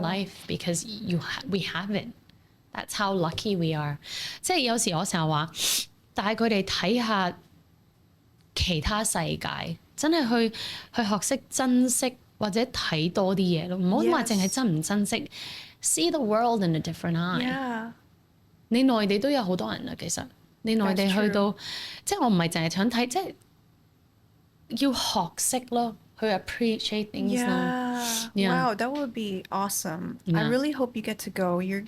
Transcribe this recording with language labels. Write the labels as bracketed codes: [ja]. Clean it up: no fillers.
[en] life because we haven't. That's how lucky we are. [yue] 即係有時我成日話帶佢哋睇下其他世界，真係去學識珍惜或者睇多啲嘢咯，唔好話 [en] Yes. [yue] 淨係珍唔珍惜。 [en] See the world in a different eye. Yeah. [yue] 你內地都有好多人啦，其實。你內地去到，即係我唔係淨係想睇，即係要學識咯，去 [en] appreciate things. Yeah. Wow, that would be awesome. I really hope you get to go.